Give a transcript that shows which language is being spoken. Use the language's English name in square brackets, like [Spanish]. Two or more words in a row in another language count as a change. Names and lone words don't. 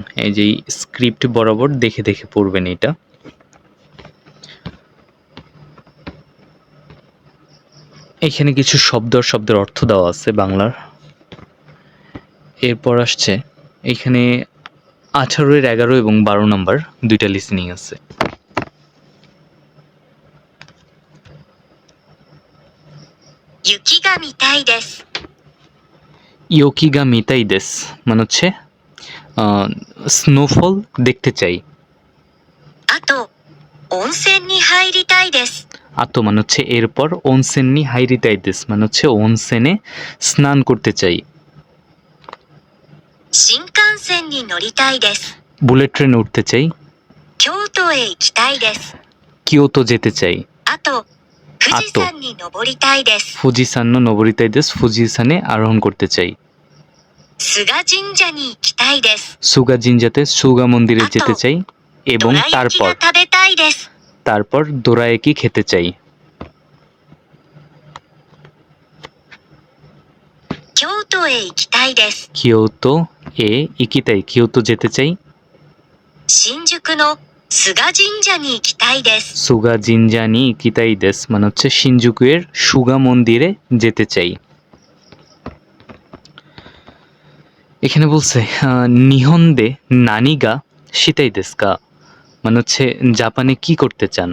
[Bangla] এই যে স্ক্রিপ্ট বরাবর দেখে দেখে পড়বেন এটা। এখানে কিছু শব্দের অর্থ দেওয়া আছে বাংলার। এরপর আসছে এখানে 18 এর 11 এবং 12 নাম্বার 2টা লিসেনিং আছে। [Japanese] 雪が見たいです。雪 が 見たい です [Bangla] মানে হচ্ছে স্নোফল দেখতে চাই। [Japanese] あと、温泉に入りたいです。 [Bangla] আতো মানে হচ্ছে এরপর, [Japanese] 温泉に 入りたい です [Bangla] মানে হচ্ছে অনসেনে স্নান করতে চাই। [Japanese] 新幹線に乗りたいです。 [Bangla] বুলেট ট্রেনে উঠতে চাই। [Japanese] 京都へ行きたいです。 [Bangla] কিয়োতো যেতে চাই। [Japanese] あと、富士山に登りたいです。富士山に 登りたい です [Bangla] ফুজিসানে আরোহণ করতে চাই। [Japanese] 菅神社に行きたいです。 [Bangla] সুগা জিনজাতে সুগা মন্দিরে যেতে চাই, [Japanese] ど [Bangla] এবং [Japanese] ら焼き [Bangla] তারপর [Japanese] が食べたいです。 [Bangla] দোরায়েকি খেতে চাই। [Japanese] 京都へ行きたいです。京都 へ 行きたい [Bangla] কিয়োতো যেতে চাই। [Japanese] 新宿の菅神社に行きたいです。菅神社に 行きたい です [Bangla] মানে হচ্ছে শিনজুকুয়ের সুগা মন্দিরে যেতে চাই। এখানে বলছে [Japanese] 日本で 何が したい ですか [Bangla] মানে হচ্ছে জাপানে কি করতে চান।